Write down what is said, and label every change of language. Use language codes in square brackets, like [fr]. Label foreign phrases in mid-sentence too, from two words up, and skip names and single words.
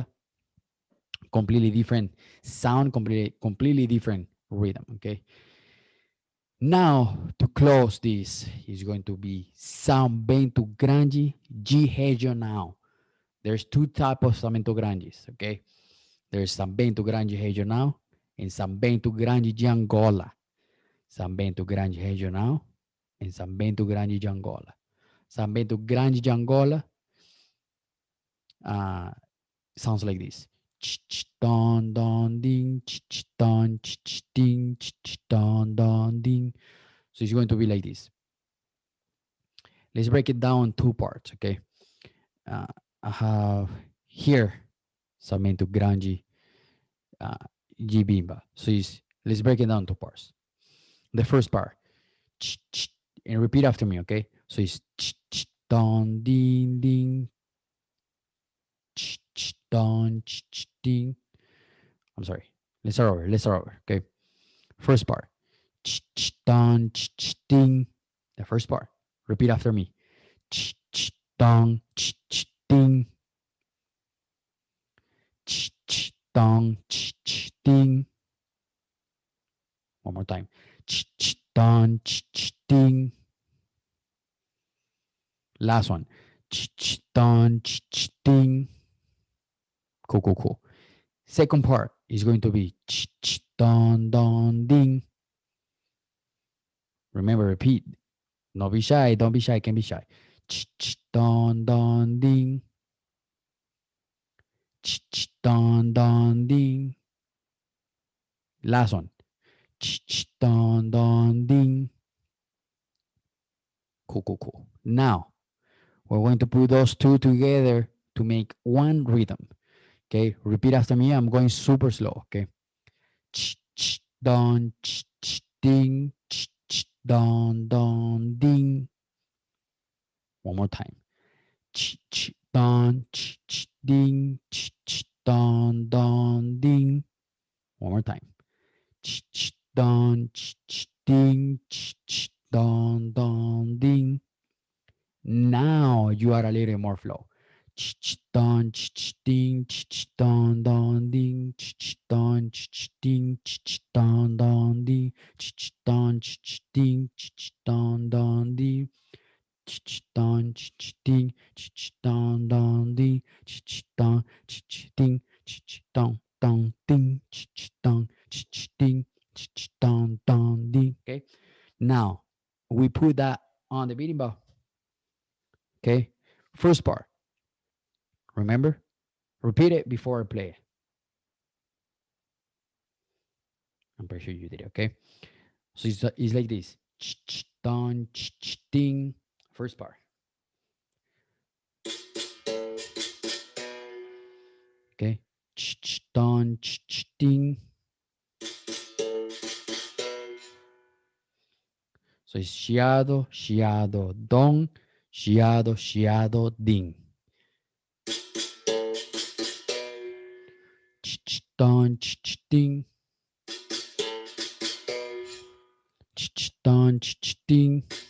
[en] Completely different sound, completely different rhythm. Okay. Now to close this is going to be Sambento Grande G Regional. There's two types of Sambento Grandes. Okay. There's Sambento Grande Regional and Sambento Grande de Angola. Sambento Grande Regional and Sambento Grande de Angola. Sambento Grande de Angola uh, sounds like this. Don don ding, don ding, don don ding. So it's going to be like this. Let's break it down two parts, okay? I have here Samento Grande Gibimba. So let's break it down two parts. The first part, and repeat after me, okay? So it's don ding ding, don ding. I'm sorry. Let's start over. Okay. First part. Don ding. The first part. Repeat after me. Don ding. Don ding. One more time. Don ding. Last one. Don ding. Cool. Second part is going to be don don ding. Remember, repeat. Don't be shy. Don't be shy. Can't be shy. Don don ding. Don don ding. Last one. Don don ding. Cool. Now we're going to put those two together to make one rhythm. Okay, repeat after me. I'm going super slow. Okay. Don ding. Don don ding. One more time. Don ding. Don don ding. One more time. Don ding. Don don ding. Now you are a little more flow. Don ding. Don don ding. Don ding. Don don ding. Don ding. Don don ding. Don ding. Don don ding. Don ding. Don don ding. Don ding. Don don ding. Okay. Now we put that on the berimbau. Okay. First part. Remember? Repeat it before I play it. I'm pretty sure you did it. Okay. So it's like this. Don ding. First part. Okay. Don ding. So it's chiado, chiado, don, chiado, ding. Don ding. Don ding.